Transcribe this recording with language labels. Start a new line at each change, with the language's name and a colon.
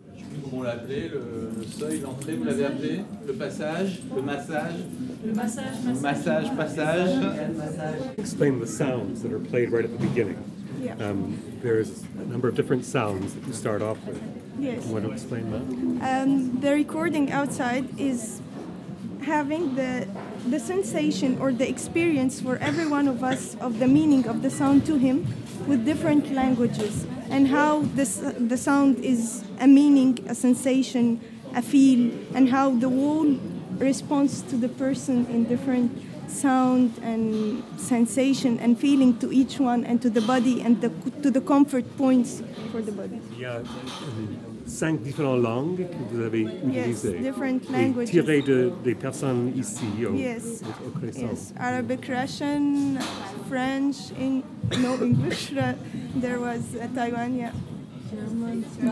French: Je ne sais plus comment l'appeler, le seuil, l'entrée, vous l'avez appelé ? Le passage, le massage. Le massage, massage. Massage, passage.
English: Explain the sounds that are played right at the beginning. Yeah. There's a number of different sounds that you start off with. Yes. Want to explain that? The recording outside is having the sensation or the experience for every one of us of the meaning of the sound to him with different languages. And how the sound is a meaning, a sensation, a feel, and how the wall responds to the person in different sound and sensation and feeling to each one and to the body and to the comfort points for the body.
French: Yeah, cinq différentes langues que vous avez utilisées.
English: Yes, different languages.
French: Tirées des personnes ici.
English: Yes. Yes. Arabic, Russian, French, English. There was a Taiwan, yeah.